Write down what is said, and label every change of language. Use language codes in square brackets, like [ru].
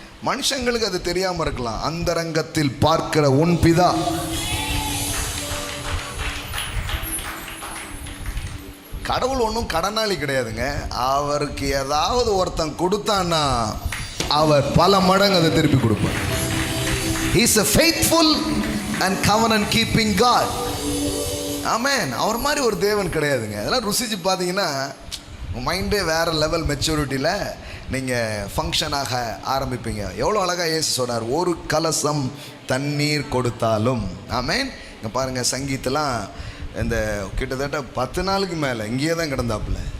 [ta] மனுஷங்களுக்கு அது தெரியாமல் இருக்கலாம். அந்தரங்கத்தில் பார்க்கிற உன் பிதா. கடவுள் ஒன்றும் கடனாளி கிடையாதுங்க. அவருக்கு ஏதாவது ஒருத்தன் கொடுத்தான்னா அவர் பல மடங்கு அதை திருப்பி கொடுப்பார். [en] He is a faithful and covenant keeping God. [ta] ஆமென். அவர் மாதிரி ஒரு தேவன் கிடையாதுங்க. அதெல்லாம் ருசிச்சு பார்த்தீங்கன்னா மைண்டே வேறு லெவல் மெச்சூரிட்டியில் நீங்கள் ஃபங்க்ஷனாக ஆரம்பிப்பீங்க. எவ்வளோ அழகாக இயேசு சொன்னார், ஒரு கலசம் தண்ணீர் கொடுத்தாலும். ஆமென். இங்கே பாருங்கள், சங்கீத்தெல்லாம் இந்த கிட்டத்தட்ட 10 நாளுக்கு மேலே இங்கேயே தான் கிடந்தாப்புல.